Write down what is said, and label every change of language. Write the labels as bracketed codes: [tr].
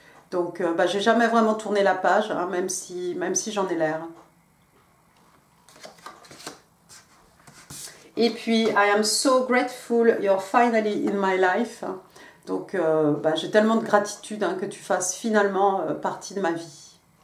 [fr] Donc, j'ai jamais vraiment tourné la page, hein, même si j'en ai l'air. Et puis, [en] I am so grateful you're finally in my life. [fr] Donc, j'ai tellement de gratitude hein, que tu fasses finalement partie de ma vie.